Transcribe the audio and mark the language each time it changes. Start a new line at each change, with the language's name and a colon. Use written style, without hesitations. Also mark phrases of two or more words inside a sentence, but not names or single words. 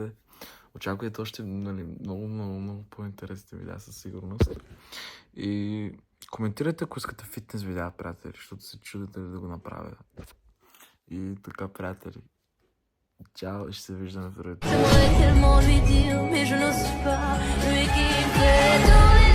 Bulgarian: Очаквайте още много по-интересни видеа със сигурност. И коментирайте, ако искате фитнес видеа, приятели, защото се чудите ли да го направя. И така, приятели. Чао, ще се виждаме в другата.
French: J'aimerais tellement lui dire, mais je n'ose pas lui quitter.